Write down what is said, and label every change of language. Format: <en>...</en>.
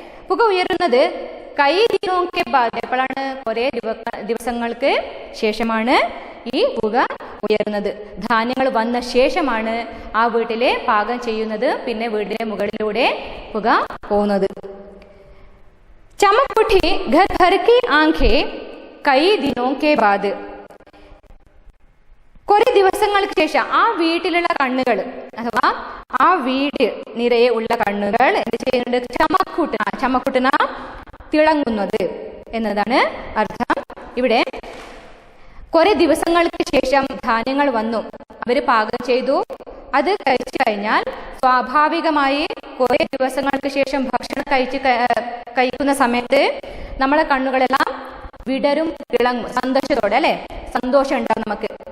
<ml>പുക ഉയരുന്നത്</ml> <hi>കൈ ദിനോं के बाद,</hi> <ml>എപ്പോഴാണ്? കുറെ ദിവസങ്ങൾക്ക് ശേഷമാണ് ഈ പുക ഉയരുന്നത്. ധാന്യങ്ങൾ വന്ന ശേഷമാണ് ആ വീട്ടിലെ പാകം ചെയ്യുന്നത്, പിന്നെ വീടിന്റെ മുകളിലൂടെ പുക പോകുന്നത്. ചമക്</ml> <hi>उठी घर भर की आंखें कई दिनों के बाद.</hi> <ml>കുറെ ദിവസങ്ങൾക്ക് ശേഷം ആ വീട്ടിലുള്ള കണ്ണുകൾ അഥവാ ആ വീട് നിറയെ ഉള്ള കണ്ണുകൾ എന്ത് ചെയ്യുന്നുണ്ട്? ചമക്കുട്ടന തിളങ്ങുന്നത് എന്നതാണ് അർത്ഥം. ഇവിടെ കുറെ ദിവസങ്ങൾക്ക് ശേഷം ധാന്യങ്ങൾ വന്നു, അവര് പാകം ചെയ്തു, അത് കഴിച്ചു കഴിഞ്ഞാൽ സ്വാഭാവികമായി കുറെ ദിവസങ്ങൾക്ക് ശേഷം ഭക്ഷണം കഴിക്കുന്ന സമയത്ത് നമ്മളെ കണ്ണുകളെല്ലാം വിടരും, തിളങ്ങും, സന്തോഷത്തോടെ, അല്ലെ? സന്തോഷം ഉണ്ടാവും നമുക്ക്.</ml>